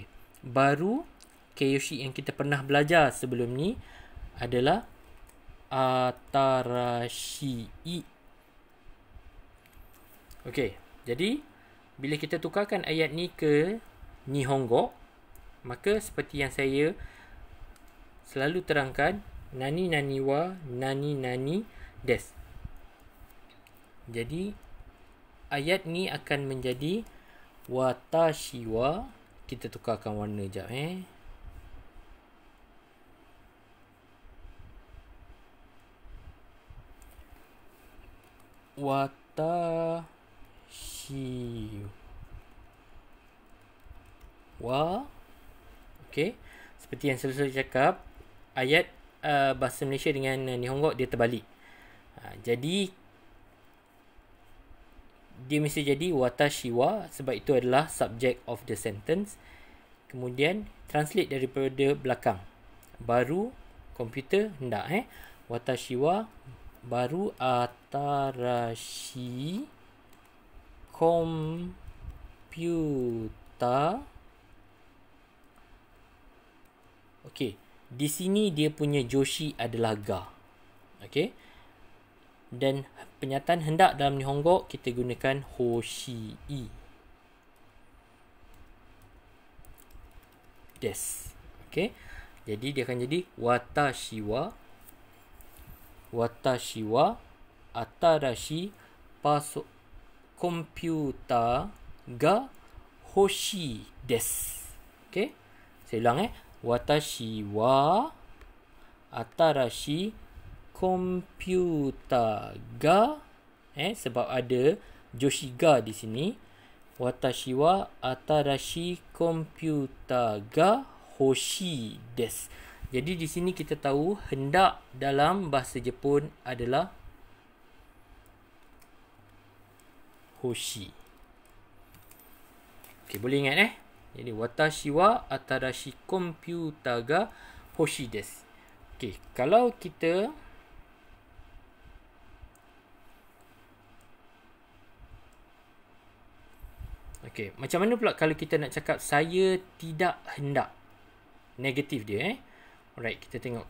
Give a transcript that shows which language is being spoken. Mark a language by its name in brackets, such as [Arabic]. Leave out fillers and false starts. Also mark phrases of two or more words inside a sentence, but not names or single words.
[Malay] Baru Keiyoshi yang kita pernah belajar sebelum ni adalah atarashii. Okey. Jadi bila kita tukarkan ayat ni ke Nihongo, maka seperti yang saya selalu terangkan, [Japanese] 何々は何々です. [Malay] Jadi ayat ni akan menjadi [Japanese] 私は, [Malay] kita tukarkan warna jap [Japanese] 私は. [Malay] Okey, seperti yang selalu saya cakap, ayat bahasa Malaysia dengan Nihongo dia terbalik. Jadi dia mesti jadi [Japanese] 私は, [Malay] sebab itu adalah [English] subject of the sentence. [Malay] Kemudian translate daripada belakang. Baru komputer hendak [Japanese] 私は [Malay] baru [Japanese] 新しいコンピューター. [Malay] Okey. Di sini dia punya joshi adalah ga. Okey. Dan penyataan hendak dalam Nihongo kita gunakan hoshii. Des. Okey. Jadi dia akan jadi [Japanese] 私は新しいコンピューターが欲しいです. [Malay] Okey. Saya ulang [Japanese] 私は新しいコンピューターが, [Malay] sebab ada [Japanese] 助詞が [Malay] di sini. [Japanese] 私は新しいコンピューターが欲しいです. [Malay] Jadi di sini kita tahu hendak dalam bahasa Jepun adalah hoshi. Okey, boleh ingat Jadi [Japanese] 私は新しいコンピューターが欲しいです. [Malay] Okey, kalau kita macam mana pula kalau kita nak cakap saya tidak hendak? Negatif dia Alright, kita tengok.